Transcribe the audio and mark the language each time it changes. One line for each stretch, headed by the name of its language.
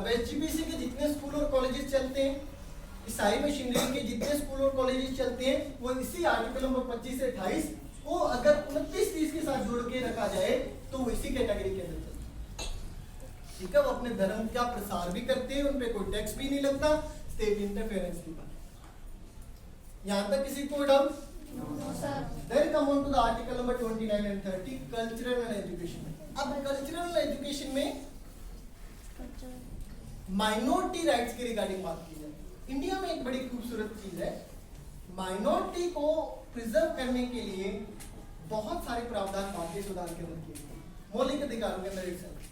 Hindi: अब एसजीपीसी के जितने स्कूल और कॉलेजेस चलते हैं, ईसाई मशीनरी के जितने स्कूल और कॉलेजेस चलते हैं, वो इसी आर्टिकल नंबर 25 से 28 को अगर 29-30 के साथ जोड़ के रखा जाए तो वो इसी कैटेगरी के अंदर चलते हैं। ठीक है, वो अपने धर्म का प्रसार भी करते हैं, उन पे कोई टैक्स भी नहीं लगता, स्टेट इंटरफेरेंस की बात। यहां तक किसी को doubt?
English: Then come on to the article number 29 and 30, cultural and education।
Hindi: अब कल्चरल एजुकेशन में माइनॉरिटी राइट्स के रिगार्डिंग बात की जाती है। इंडिया में एक बड़ी खूबसूरत चीज है, माइनॉरिटी को प्रिजर्व करने के लिए बहुत सारे प्रावधान भारतीय सुधार के अंदर किए गए, मौलिक अधिकारों के अंदर एक साथ।